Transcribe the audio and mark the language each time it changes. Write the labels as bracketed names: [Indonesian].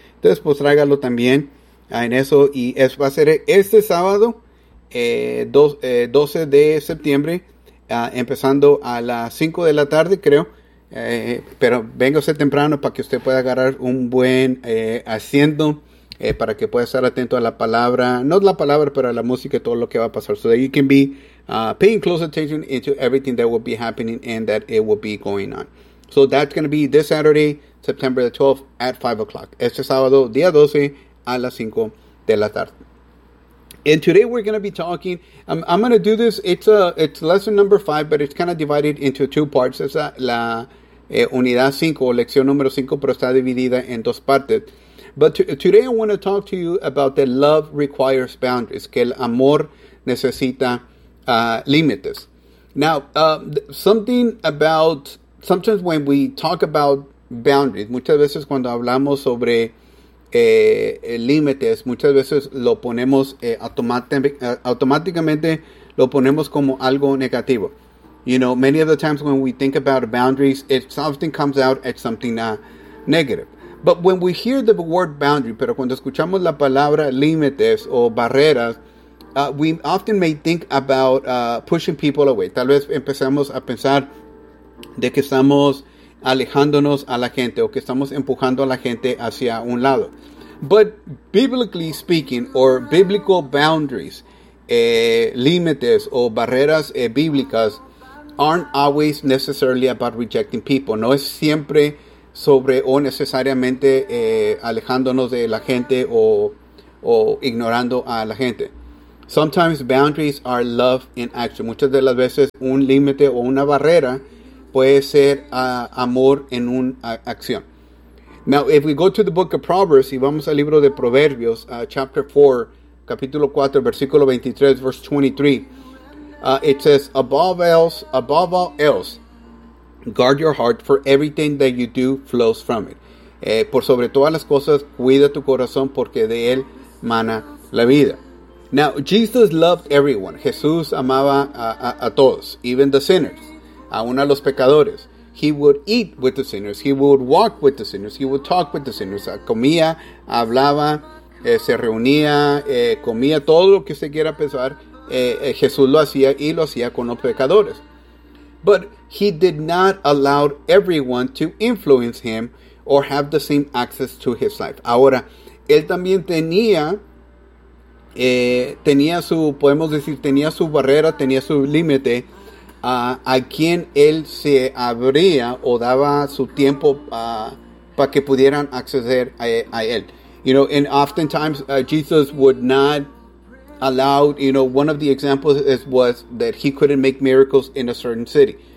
[Spanish] Entonces, pues tráigalo también en eso. Y es, va a ser este sábado, 12 de septiembre, empezando a las 5 de la tarde, creo. Pero véngase temprano para que usted pueda agarrar un buen asiento, para que pueda estar atento a la palabra, no la palabra, pero a la música y todo lo que va a pasar. [English] So that you can be paying close attention into everything that will be happening and that it will be going on. So that's going to be this Saturday, September the 12th at 5 o'clock. [Spanish] Este sábado, día 12, a las 5 de la tarde. [English] And today we're going to be talking, I'm going to do this, it's lesson number 5, but it's kind of divided into two parts. [Spanish] Es la unidad 5, lección número 5, pero está dividida en dos partes. [English] But today I want to talk to you about that love requires boundaries, [Spanish] que el amor necesita límites. [English] Now, something about, sometimes when we talk about boundaries, [Spanish] muchas veces cuando hablamos sobre límites, muchas veces lo ponemos automáticamente lo ponemos como algo negativo. [English] You know, many of the times when we think about boundaries, it often comes out as something negative. But when we hear the word boundary, [Spanish] pero cuando escuchamos la palabra límites o barreras, [English] we often may think about pushing people away. [Spanish] Tal vez empezamos a pensar de que estamos alejándonos a la gente o que estamos empujando a la gente hacia un lado. [English] But biblically speaking, or biblical boundaries, [Spanish] límites o barreras bíblicas, [English] aren't always necessarily about rejecting people. [Spanish] No es siempre sobre o necesariamente alejándonos de la gente o ignorando a la gente. [English] Sometimes boundaries are love in action. [Spanish] Muchas de las veces un límite o una barrera puede ser amor en una acción. [English] Now, if we go to the book of Proverbs, [Spanish] y vamos al libro de Proverbios, [English] chapter 4, [Spanish] capítulo 4, versículo 23, [English] verse 23, it says, above all else, guard your heart, for everything that you do flows from it. [Spanish] Por sobre todas las cosas, cuida tu corazón, porque de él mana la vida. [English] Now, Jesus loved everyone. [Spanish] Jesús amaba a todos, [English] even the sinners, [Spanish] aun a los pecadores. [English] He would eat with the sinners. He would walk with the sinners. He would talk with the sinners. [Spanish] Comía, hablaba, se reunía, comía, todo lo que usted quiera pensar. Jesús lo hacía y lo hacía con los pecadores. [English] But he did not allow everyone to influence him or have the same access to his life. [Spanish] Ahora, él también tenía, tenía su, podemos decir, tenía su barrera, tenía su límite, a quien él se abría o daba su tiempo para que pudieran acceder a él. [English] You know, and oftentimes Jesus would not allow, you know, one of the examples was that he couldn't make miracles in a certain city.